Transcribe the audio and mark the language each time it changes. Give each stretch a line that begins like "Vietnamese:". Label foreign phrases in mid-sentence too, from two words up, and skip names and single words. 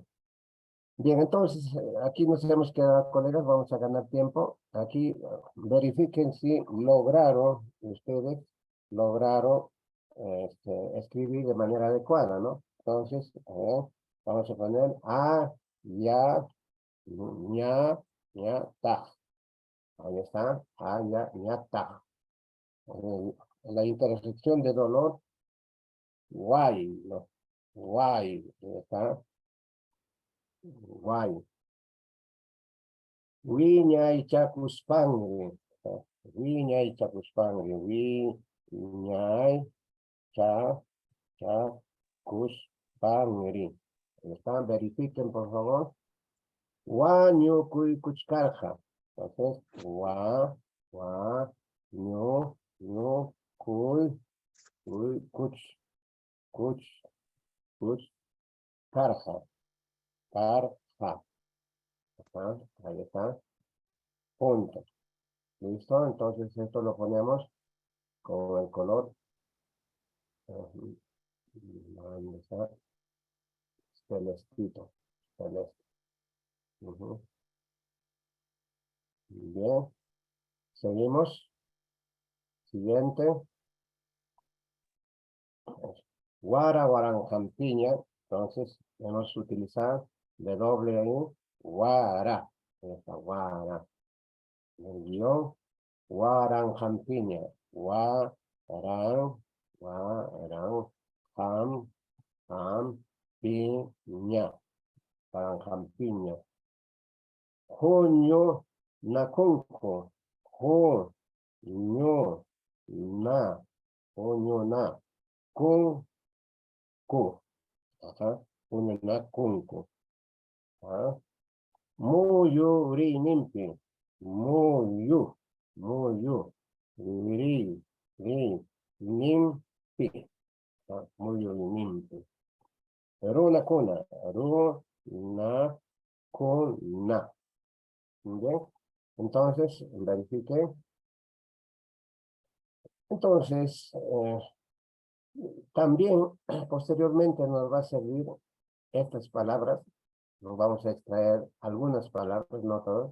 Spanish: Bien, entonces, aquí nos hemos quedado, colegas, vamos a ganar tiempo. Aquí verifiquen si lograron, ustedes lograron escribir de manera adecuada, ¿no? Entonces, vamos a poner a, ya,
Quechua: ña, ña, ta. Ahí está, a, ya, ña, ta.
Spanish: La intersección de dolor, guay, ¿no? Guay, ahí está, guay.
Quechua: Wiñay Chacuspangri. Wiñay Chacuspangri. Wiñay Chacuspangri.
Spanish: ¿Están? Verifiquen, por favor.
Quechua: Guaño cuy cuchcarja. Entonces, ñu, cuy, cuch, cuch, cuch, carja. Carja.
Spanish: Ahí está. Punto. ¿Listo? Entonces esto lo ponemos con el color. ¿Dónde está? Celestito. Celeste. Bien. Seguimos. Siguiente.
Quechua: Guara, guaranjampiña.
Spanish: Entonces, vamos a utilizar W ahí. Guara. Esta guara. El guión.
Quechua: Guaranjampiña. Guaran. Guaran. Piña. Guaranjampiña. Junio, nakunko. Junio, na. Junio, na. Kun, ku.
Spanish: Ajá.
Quechua: Junio, na, kunku.
Spanish: Ajá.
Quechua: Muyu, ri, nimpi. Muyu, muyu. Ri, nimpi. Muyu, ri, nimpi. Runa cuna. Runa cuna.
Spanish: Bien. Entonces, verifique. Entonces, también posteriormente nos va a servir estas palabras. Nos vamos a extraer algunas palabras, no todas.